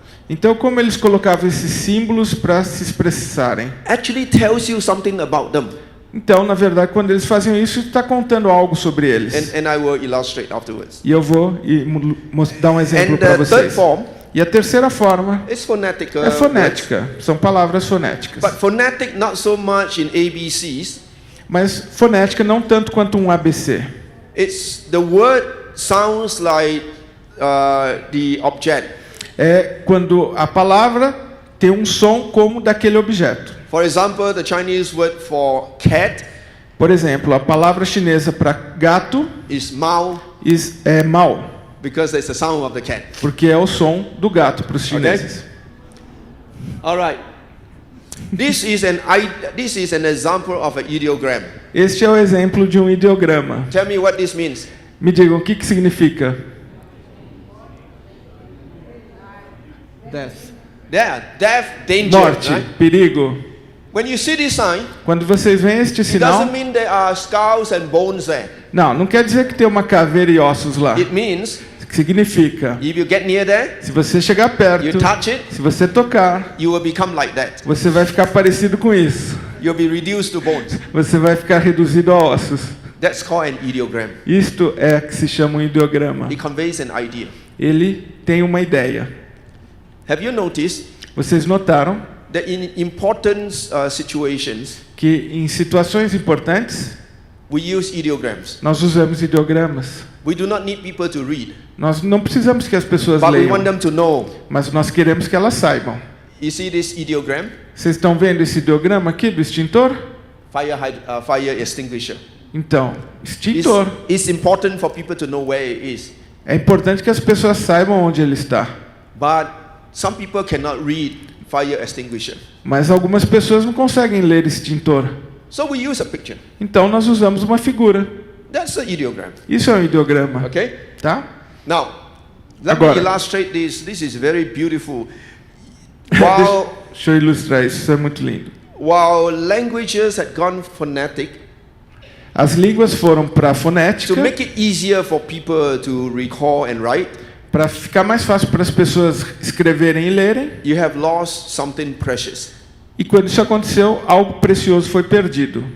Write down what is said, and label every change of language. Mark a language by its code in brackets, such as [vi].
[pt] Então, como eles colocavam esses símbolos para se expressarem? [en] actually tells you something about them. [pt] Então, na verdade, quando eles faziam isso, está contando algo sobre eles. [en] And I will illustrate afterwards. [pt] E eu vou dar um exemplo [en] And [pt] para [en] the third [pt] vocês. [en] form [pt] E a terceira forma [en] is phonetic. [pt] é fonética. São palavras fonéticas. [en] But phonetic not so much in ABCs. [pt] Mas fonética não tanto quanto um ABC. [en] It's the word sounds like the object. [pt] É quando a palavra tem um som como daquele objeto. [en] For example, the Chinese word for cat [pt] Por exemplo, a palavra chinesa para gato [en] is mao [pt] é mau, [en] because it's the sound of the cat. [pt] porque é o som do gato para os chineses. [en] All right. This is an example of an ideogram. [pt] Este é o exemplo de um ideograma. [en] Tell me what this means. [pt] Me digam, o que significa? [en] Death, danger. [pt] Morte, [en] Right? [pt] perigo. [en] When you see this sign, [pt] Quando vocês veem este [en] it [pt] sinal, [en] doesn't mean there are skulls and bones there. [pt] não quer dizer que tem uma caveira e ossos lá. [en] It means [pt] Significa, [en] if you get near there, [pt] se você chegar perto, [en] you touch it, [pt] se você tocar, [en] you will become like that. [pt] você vai ficar parecido com isso. [en] You'll be reduced to bones. [pt] Você vai ficar reduzido a ossos. [en] That's called an ideogram. [pt] Isto é que se chama um ideograma. [en] It conveys an idea. [pt] Ele tem uma ideia. [en] Have you noticed [pt] Vocês notaram [en] that in important situations, [pt] que em situações importantes [en] we use ideograms? [pt] nós usamos ideogramas. [en] We do not need people to read, [pt] Nós não precisamos que as pessoas [en] but we [pt] leiam, [en] want them to know. [pt] mas nós queremos que elas saibam. [en] You see this ideogram? [pt] Vocês estão vendo esse ideograma aqui do extintor? [en] Fire extinguisher. [pt] Então, extintor. [en] It's important for people to know where it is. [pt] É importante que as pessoas saibam onde ele está. [en] But some people cannot read fire extinguisher. [pt] Mas algumas pessoas não conseguem ler extintor. [en] So we use a picture. [pt] Então nós usamos uma figura. [en] That's an ideogram. [pt] Isso é um ideograma, [en] Okay? [pt] tá? [en] Now, let [pt] Agora. [en] me illustrate this. This is very beautiful. While, [pt] Deixa eu ilustrar isso, isso é muito lindo. [en] while languages had gone phonetic, [pt] As línguas foram para fonética, [en] to make it easier for people to recall and write, [pt] para ficar mais fácil para as pessoas escreverem e lerem. [en] you have lost something precious. [pt] E quando isso aconteceu, algo precioso foi perdido.